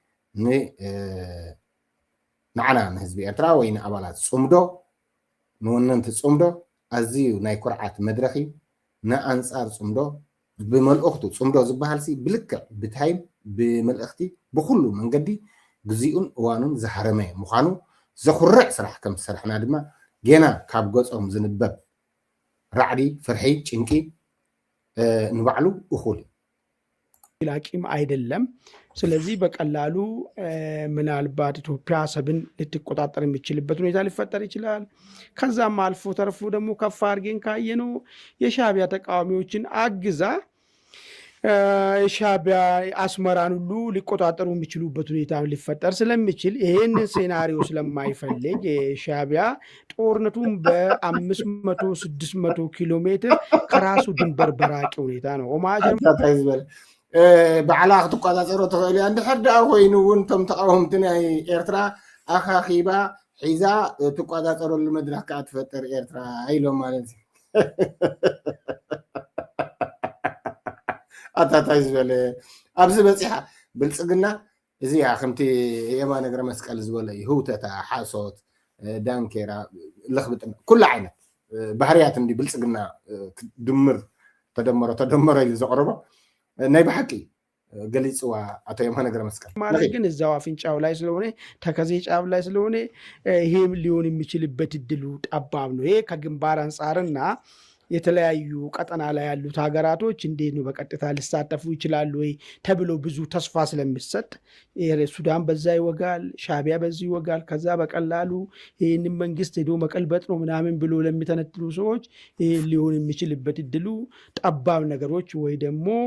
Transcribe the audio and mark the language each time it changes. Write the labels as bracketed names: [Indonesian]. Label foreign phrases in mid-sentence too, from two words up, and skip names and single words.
[Tigrinya] ንዓና ንህዝቢ ኤርትራ ወይ ንኣባላት ፅምዶ ንወነንቲ ፅምዶ ኣዝዩ ናይ ኩርዓት መድረኽ እዩ ንኣንፃር ፅምዶ ብመልእኽቱ ፅምዶ ዝበሃል ብልክዕ ብታይም ብመልእኽቲ ብኩሉ መንገዲ ግዜኡን እዋኑን ዝሃረመ ምዃኑ ዘኩርዕ ስራሕ ከም ዝሰርሕና ድማ ገና ካብ ገፆም ዝንበብ ራዕዲ ፍርሒ ጭንቂ ንባዕሉ እኹል [Amharic] ላቂም አይደለም። ስለዚህ በቀላሉ ምናልባት ኢትዮጵያ አሰብን ልትቆጣጠር የሚችልበት ሁኔታ ሊፈጠር ይችላል። ከዛም አልፎ ተርፎ ደግሞ ከፍ አድርገን ካየነው የሻዕቢያ ተቃዋሚዎችን አግዛ የሻዕቢያ አስመራን ሁሉ ሊቆጣጠሩ የሚችሉበት ሁኔታ ሊፈጠር ስለሚችል ይህን ሴናሪዮ ስለማይፈልግ የሻዕቢያ ጦርነቱን በ500-600 ኪሎ ሜትር ከራሱ ድንበር በራቂ ሁኔታ ነው [Tigrinya] ባዕላ ክትቆፃፀሮ ትኽእል እያ እንድሕር ደኣ ኮይኑ እውን እቶም ተቃወምቲ ናይ ኤርትራ ኣኻኺባ ሒዛ ትቆፃፀረሉ መድረክ ከዓ ትፈጥር ኤርትራ ኢሎም ማለት እዩ ኣታታይ ዝበለ ኣብዚ በፂሓ ብልፅግና እዚኣ ከምቲ የማነ እግረ መስቀል ዝበለ እዩ ህውተታ ሓሶት ዳንኬራ ልኽብጥና ኩሉ ዓይነት ባህርያት እንዲ ብልፅግና ድምር ተደመረ ኢሉ ዘቕርቦ ናይ ብሓቂ ገሊፅዋ አቶ የማነ እግረ መስቀል [Amharic] ማለት ግን እዛው አፍንጫው ላይ ስለሆነ ተከዜ ጫፍ ላይ ስለሆነ ይሄም ሊሆን የሚችልበት እድሉ ጠባብ ነው። ይሄ ከግንባር አንጻርና የተለያዩ ቀጠና ላይ ያሉት ሀገራቶች እንዴት ነው በቀጥታ ሊሳተፉ ይችላሉ ወይ ተብሎ ብዙ ተስፋ ስለሚሰጥ ሱዳን በዛ ይወጋል፣ ሻዕቢያ በዚህ ይወጋል፣ ከዛ በቀላሉ ይህንን መንግስት ሄዶ መቀልበጥ ነው ምናምን ብሎ ለሚተነትሉ ሰዎች ይህ ሊሆን የሚችልበት እድሉ ጠባብ ነገሮች ወይ ደግሞ